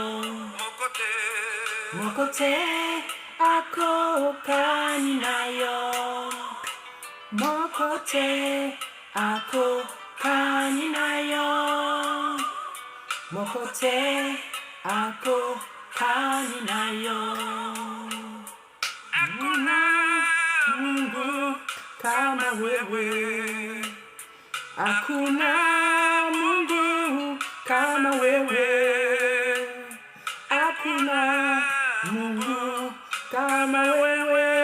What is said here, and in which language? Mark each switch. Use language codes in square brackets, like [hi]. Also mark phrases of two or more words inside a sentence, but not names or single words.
[ln] Mokote. Mokote akokani na yo. Mokote akokani na yo. Mokote akokani na yo. [sw] Hakuna Mungu kama wewe. Hakuna Mungu kama wewe. Hakuna Mungu kama wewe.